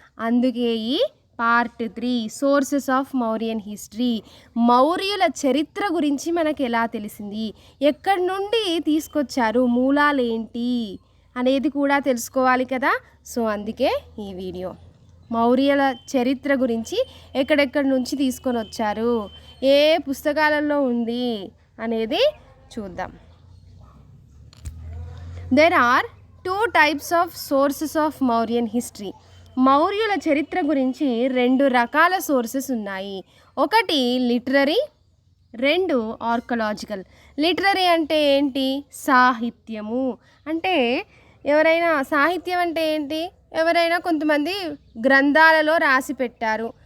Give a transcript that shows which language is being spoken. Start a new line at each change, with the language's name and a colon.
Telugu: అందుకే ఈ part 3 sources of Mauryan history, మౌర్యుల చరిత్ర గురించి మనకు ఎలా తెలిసింది, ఎక్కడి నుండి తీసుకొచ్చారు, మూలాలు ఏంటి అనేది కూడా తెలుసుకోవాలి కదా. సో అందుకే ఈ వీడియో మౌర్యుల చరిత్ర గురించి ఎక్కడెక్కడి నుంచి తీసుకొని వచ్చారు, ఏ పుస్తకాలలో ఉంది అనేది చూద్దాం.
English: There are 2 types of sources of Mauryan history.
Telugu: మౌర్యుల చరిత్ర గురించి 2 రకాల సోర్సెస్ ఉన్నాయి. ఒకటి లిటరరీ, 2 ఆర్కలాజికల్. లిటరరీ అంటే ఏంటి? సాహిత్యము. అంటే ఎవరైనా, సాహిత్యం అంటే ఏంటి? ఎవరైనా కొంతమంది గ్రంథాలలో రాసి పెట్టారు.